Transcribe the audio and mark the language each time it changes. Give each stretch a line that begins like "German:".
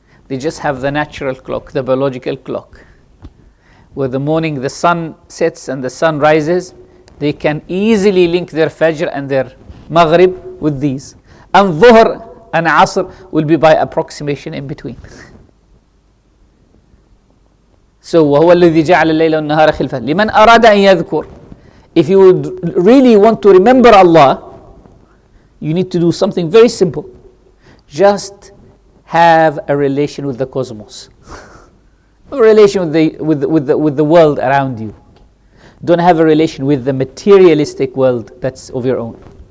English: They just have the natural clock, the biological clock. Where the morning the sun sets and the sun rises, they can easily link their Fajr and their Maghrib with these. And Dhuhr and Asr will be by approximation in between.
Arabic: So وهو الذي جعل الليل والنهار خلفة لمن أراد أن يذكر.
English: If you would really want to remember Allah, you need to do something very simple. Just have a relation with the cosmos, a relation with the world around you. Don't have a relation with the materialistic world that's of your own.